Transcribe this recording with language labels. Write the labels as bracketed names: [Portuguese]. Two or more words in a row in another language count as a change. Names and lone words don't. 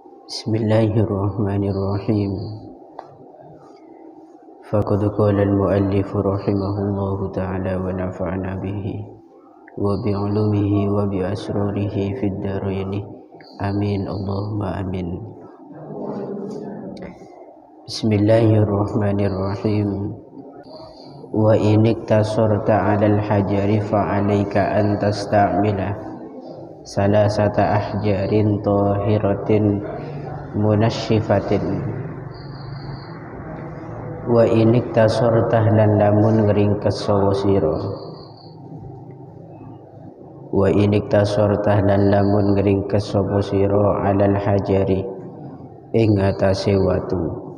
[Arabic] بسم الله الرحمن الرحيم. فقد قال المؤلف رحمه الله تعالى ونفعنا به وبعلومه وبأسراره في الدارين. آمين اللهم آمين. بسم الله الرحمن الرحيم. وإن اقتصرت على الحجر فعليك أن تستعمل ثلاثة أحجار طاهرة منشفة. وإن اقتصرت [Javanese] lan lamun ngringkes sapa sira. [Arabic] وإن اقتصرت [Javanese] lan lamun ngringkes sapa sira [Arabic] على الحجر [Javanese] ing atase watu.